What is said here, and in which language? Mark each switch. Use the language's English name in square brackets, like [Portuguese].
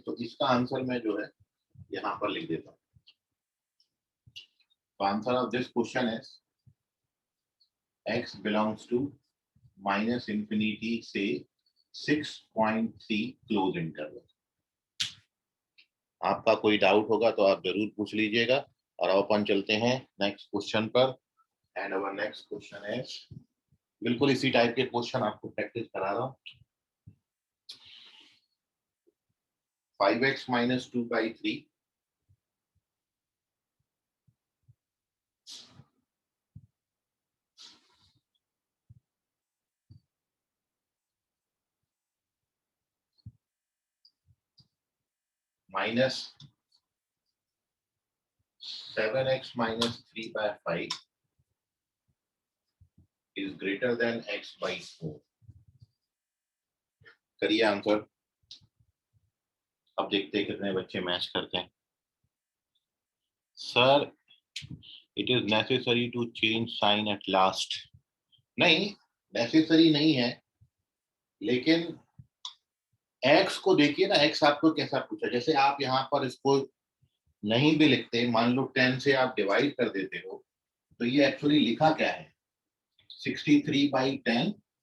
[Hindi] तो इसका आंसर मैं जो है यहाँ पर लिख देता हूँ। तो [English] answer of this question is x belongs to [Hindi] -∞ से 6.3 क्लोज इंटरवल। आपका कोई डाउट होगा तो आप जरूर पूछ लीजिएगा, और अपन चलते हैं नेक्स्ट क्वेश्चन पर। [English] and our next question is, [Hindi] बिल्कुल इसी टाइप के क्वेश्चन आपको प्रैक्टिस करा रहा हूँ। [English] 5x - 2/3 minus 7x - 3/5 is greater than x/4। [Hindi] करिए आंसर, अब देखते हैं कितने बच्चे मैच करते हैं। Sir [English] it is necessary to change sign at last, [Hindi] नहीं नेसेसरी नहीं है, लेकिन x को देखिए ना, x आपको कैसा पूछा, जैसे आप यहाँ पर इसको नहीं भी लिखते, मान लो 10 से आप डिवाइड कर देते हो, तो ये एक्चुअली लिखा क्या है 63/10